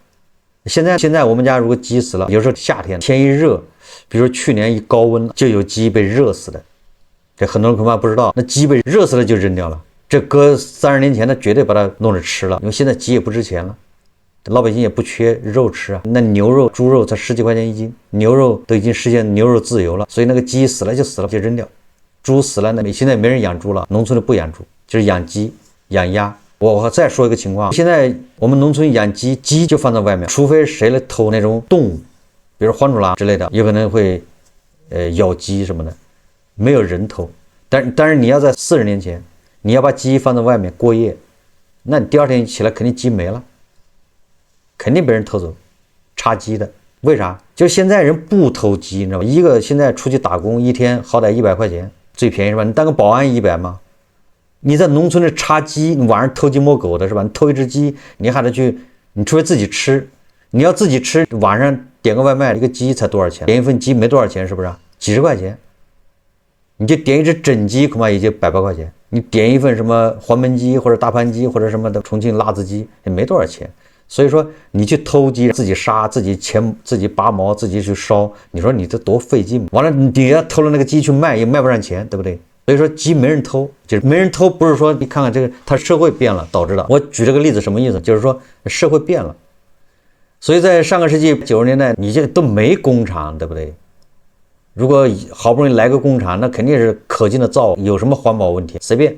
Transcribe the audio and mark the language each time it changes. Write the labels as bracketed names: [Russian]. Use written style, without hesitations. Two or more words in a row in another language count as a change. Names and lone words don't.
[Chinese] 現在我們家如果雞死了，有時候夏天天一熱，比如說去年一高溫，就有雞被熱死的。這很多人恐怕不知道，那雞被熱死了就扔掉了。這擱30年前，那絕對把它弄着吃了，因為現在雞也不值錢了，老百姓也不缺肉吃啊。那牛肉、豬肉才10幾塊錢一斤，牛肉都已經實現牛肉自由了，所以那個雞死了就死了，就扔掉。豬死了，那現在沒人養豬了，農村裡不養豬，就是養雞、養鴨。我再說一個情況，現在我們農村養雞，雞就放在外面，除非誰來偷那種動物，比如黃鼠狼之類的，有可能會咬雞什麼的，沒有人偷。但是你要在40年前， 你要把雞放在外面過夜，那你第二天起来肯定雞沒了，肯定被人偷走，插雞的。為啥？就現在人不偷雞，你知道吧？一個現在出去打工，一天好歹100 塊錢，最便宜是吧？你當個保安100嗎？你在農村裡插雞，你晚上偷雞摸狗的是吧？你偷一隻雞，你還得去，你除非自己吃，你要自己吃，晚上點個外賣，一個雞才多少錢？點一份雞沒多少錢，是不是？幾十塊錢，你就點一隻整雞，恐怕也就100多塊錢。你點一份什麼黃燜雞或者大盤雞或者什麼的重慶辣子雞，也沒多少錢。所以說你去偷雞，自己殺，自己鉗，自己拔毛，自己去燒，你說你這多費勁。完了你要偷了那個雞去賣，也賣不上錢，对不对？所以說雞沒人偷，就是沒人偷，不是說你看看這個，它社會變了导致的。我舉這個例子什麼意思？就是說社會變了。所以在上個世紀90年代，你這個都沒工廠，對不对？如果好不容易來個工厂，那肯定是可劲的造，有什麼環保問題隨便。